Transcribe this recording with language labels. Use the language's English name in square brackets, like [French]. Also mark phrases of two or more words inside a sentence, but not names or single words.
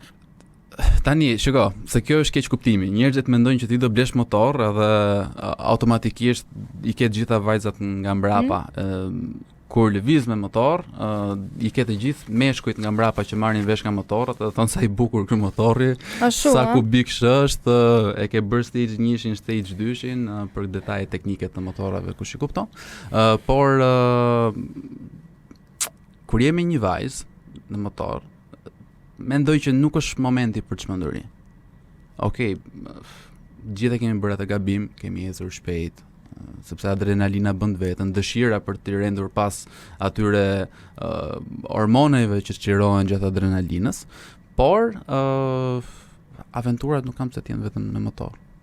[Albanian] Tani, shiko, se kjo është keq kuptimi. Njerëzit mendojnë që ti do blesh motor edhe automatikisht i ke gjitha vajzat nga mbrapa. Kur lëviz me motor, i ke të gjithë meshkujt nga mbrapa që marrin vesh nga motorrat dhe thonë sa i bukur ky motorri, sa kubiksh është, e ke bërë stage 1-shin, stage 2-shin për detaje teknike të motorrave, kush i kupton. Por kur jemi një vajzë në motor, mendoj që nuk është momenti për çmenduri. Okej, gjithë kemi bërë atë gabim, kemi ecur shpejt, sepse adrenalina bën vetën, dëshira për të rendur pas atyre hormoneve që sqarohen gjatë adrenalinës, por aventurat nuk kam se të jenë vetëm në motor.